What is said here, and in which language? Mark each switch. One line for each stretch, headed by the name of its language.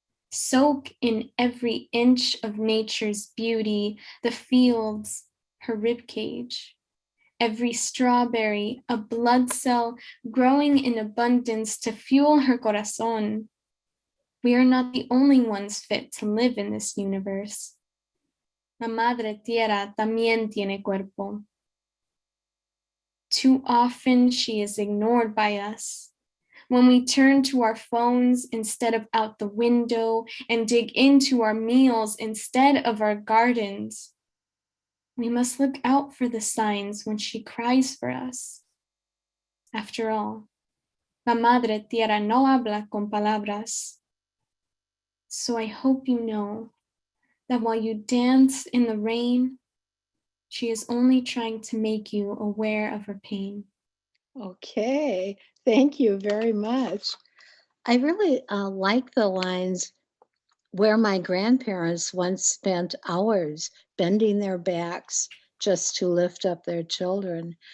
English: Soak in every inch of nature's beauty, the fields, her ribcage. Every strawberry, a blood cell growing in abundance to fuel her corazón. We are not the only ones fit to live in this universe.
Spanish: La Madre Tierra también tiene cuerpo.
English: Too often she is ignored by us. When we turn to our phones instead of out the window and dig into our meals instead of our gardens, we must look out for the signs when she cries for us. After all,
Spanish: La Madre Tierra no habla con palabras.
English: So I hope you know that while you dance in the rain, she is only trying to make you aware of her pain. Okay, thank you very much. I really like the lines where my grandparents once spent hours bending their backs just to lift up their children.